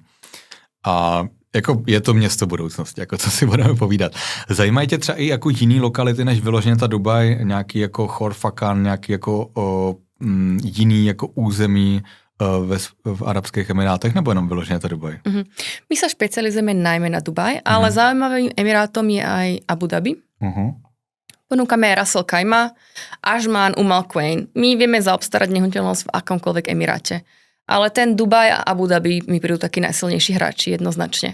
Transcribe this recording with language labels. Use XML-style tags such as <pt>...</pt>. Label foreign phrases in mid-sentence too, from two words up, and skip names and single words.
<cs>A jako je to město budoucnosti, jako co si budeme povídat. Zajímají tě třeba i jako jiný lokality, než vyloženě ta Dubaj, nějaký jako Chorfakan, nějaký jako jiný jako území v Arabských Emirátech, nebo jenom vyloženě ta Dubaj?</cs> <sk>My sa špecializujeme najmä na Dubaj, ale zaujímavým Emirátom je aj Abu Dhabi. Ponúkame aj Ras Al Khaimah, Ajman, Al Quwain. My vieme zaobstarať nehnuteľnosť v akomkoľvek Emiráte. Ale ten Dubaj a Abu Dhabi mi prídu takí najsilnejší hráči jednoznačne.</sk>